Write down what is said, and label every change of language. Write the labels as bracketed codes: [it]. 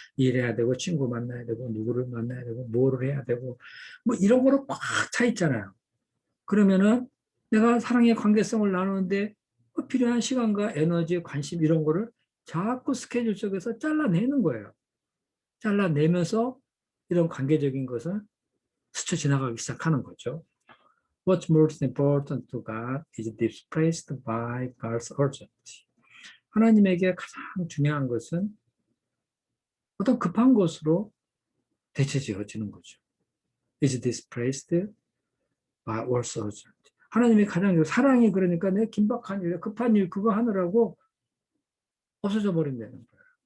[ko] 일해야 되고 친구 만나야 되고 누구를 만나야 되고 뭐를 해야 되고 뭐 이런 거로 꽉 차 있잖아요. 그러면은 내가 사랑의 관계성을 나누는데 필요한 시간과 에너지, 관심 이런 거를 자꾸 스케줄 속에서 잘라내는 거예요. 잘라내면서 이런 관계적인 것을 스쳐 지나가기 시작하는 거죠. [en] What's most important to God is displaced by God's urgency. [ko] 하나님에게 가장 중요한 것은 어떤 급한 것으로 대체지어지는 거죠. [en] is displaced by what's urgent. [ko] 하나님이 가장 사랑이 그러니까 내 긴박한 일, 급한 일 그거 하느라고 없어져 버린다는 거예요.